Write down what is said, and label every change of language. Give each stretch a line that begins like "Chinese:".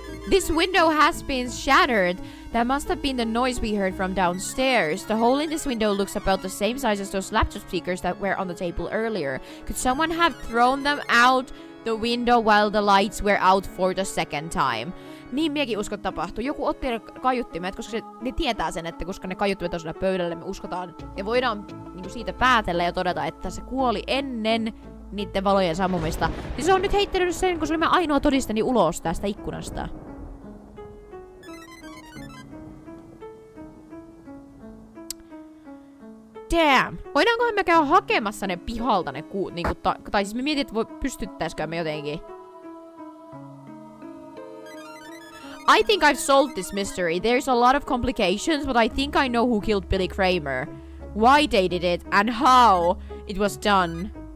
English: This window has been shattered. That must have been the noise we heard from downstairs. The hole in this window looks about the same size as those laptop speakers that were on the table earlier. Could someone have thrown them out the window while the lights were out for the second time?
Finnish: Niin miekin uskon tapahtuu. Joku otti ne kaiuttimet, koska ne tietää sen, että koska ne kaiuttimet on siinä pöydällä, me uskotaan ja voidaan niinku siitä päätellä ja todeta, että se kuoli ennen niiden valojen sammumista. Niin se on nyt heittänyt sen, kun se oli mä ainoa todisteni ulos tästä ikkunasta. Damn! Voidaankohan me käydä hakemassa ne pihalta ne niinku tai siis me mietin, että pystyttäisikö me jotenkin.
English: I think I've solved this mystery. There's a lot of complications, but I think I know who killed Billy Kramer. Why they did it, and how it was done.